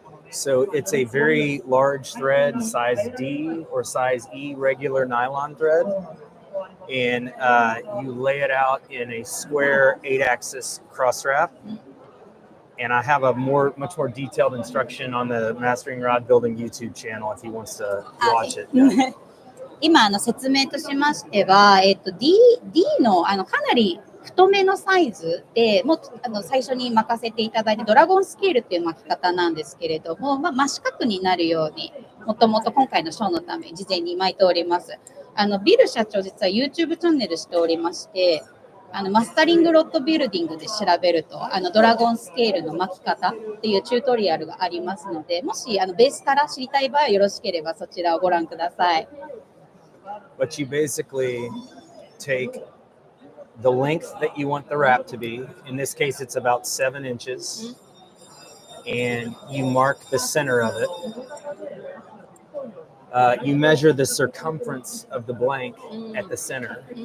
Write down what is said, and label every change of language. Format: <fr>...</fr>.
<en>So it's a very large thread, size D or size E regular nylon thread. And you lay it out in a square 8-axis cross wrap. And I have a much more detailed instruction on the Mastering Rod Building YouTube channel if he wants to watch it.</en> <ja>今説明としましては、D のかなり太めのサイズでも最初に巻かせていただいてドラゴンスケールっていう巻き方なんですけれども、真四角になるようにもともと今回のショーのため事前に巻いております。ビル社長実は YouTube チャンネルしておりまして、マスタリングロッドビルディングで調べるとドラゴンスケールの巻き方っていうチュートリアルがありますので、もしベースから知りたい場合はよろしければそちらをご覧ください。</ja> <en>But you basically take the length that you want the wrap to be. In this case, it's about 7 inches. And you mark the center of it. You measure the circumference of the blank at the center.</en>